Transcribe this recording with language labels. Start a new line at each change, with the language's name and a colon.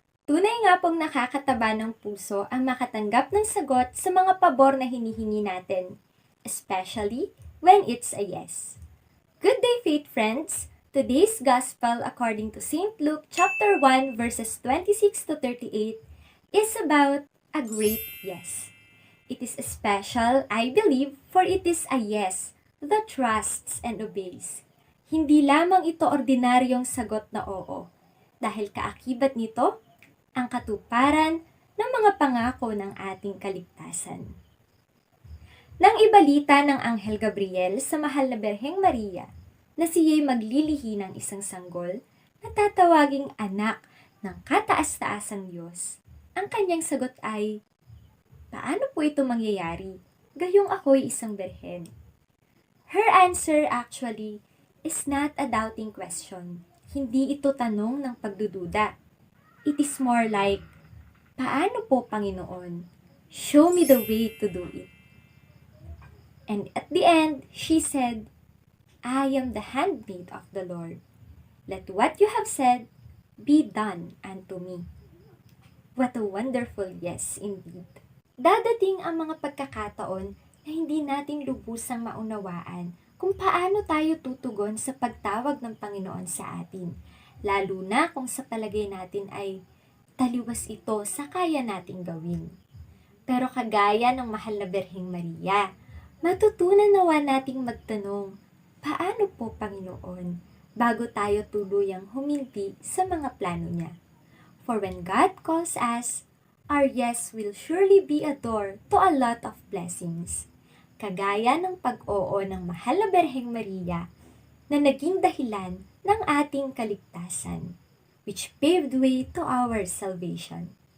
Filipino: Tunay nga pong nakakataba ng puso ang makatanggap ng sagot sa mga pabor na hinihingi natin,
English: especially when it's a yes. Good day, faith friends! Today's Gospel according to St. Luke chapter 1 verses 26 to 38 is about a great yes. It is special, I believe, for it is a yes that trusts and obeys.
Filipino: Hindi lamang ito ordinaryong sagot na oo, dahil kaakibat nito ang katuparan ng mga pangako ng ating kaligtasan. Nang ibalita ng Anghel Gabriel sa mahal na Berheng Maria na siya'y maglilihi ng isang sanggol na tatawaging anak ng kataas-taasang Diyos, ang kanyang sagot ay, "Paano po ito mangyayari? Gayong ako'y isang berhen."
English: Her answer actually is not a doubting question.
Filipino: Hindi ito tanong ng pagdududa.
English: It is more like,
Filipino: "Paano po, Panginoon?
English: Show me the way to do it." And at the end, she said, "I am the handmaid of the Lord. Let what you have said be done unto me." What a wonderful yes indeed.
Filipino: Dadating ang mga pagkakataon na hindi natin lubusang maunawaan kung paano tayo tutugon sa pagtawag ng Panginoon sa atin, lalo na kung sa palagay natin ay taliwas ito sa kaya nating gawin. Pero kagaya ng mahal na Berheng Maria, matutunan nawa nating magtanong, "Paano po, Panginoon?" bago tayo tuluyang huminti sa mga plano niya.
English: For when God calls us, our yes will surely be a door to a lot of blessings.
Filipino: Kagaya ng pag-oo ng mahal na Berheng Maria na naging dahilan ng ating kaligtasan,
English: which paved way to our salvation.